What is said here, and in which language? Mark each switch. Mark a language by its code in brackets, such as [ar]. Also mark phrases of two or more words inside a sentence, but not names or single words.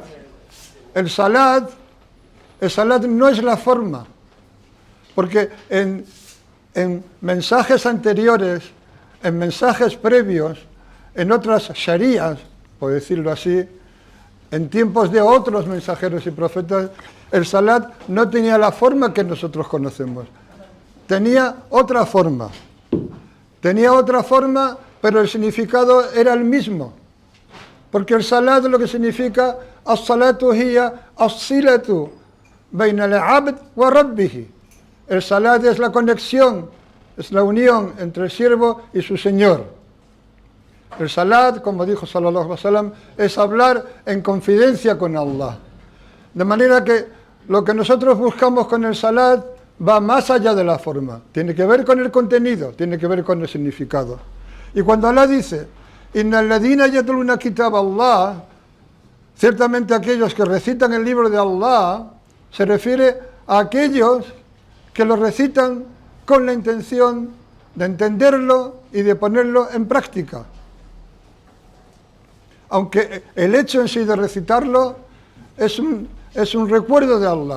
[es] El salat no es la forma, porque en mensajes anteriores, en mensajes previos, en otras sharías, por decirlo así, en tiempos de otros mensajeros y profetas, el salat no tenía la forma que nosotros conocemos. Tenía otra forma. Pero el significado era el mismo. Porque el salat lo que significa, [ar] الصلاة هي الصلة بين العبد وربه. [es] El salat es la conexión, es la unión entre el siervo y su Señor. El salat, como dijo [ar] صلى الله عليه وسلم, [es] es hablar en confidencia con Allah. De manera que lo que nosotros buscamos con el salat va más allá de la forma. Tiene que ver con el contenido, tiene que ver con el significado. Y cuando Allah dice, [ar] إن الذين يتلون كتاب الله, [es] ciertamente aquellos que recitan el libro de Allah, se refiere a aquellos que lo recitan con la intención de entenderlo y de ponerlo en práctica. Aunque el hecho en sí de recitarlo es un recuerdo de Allah.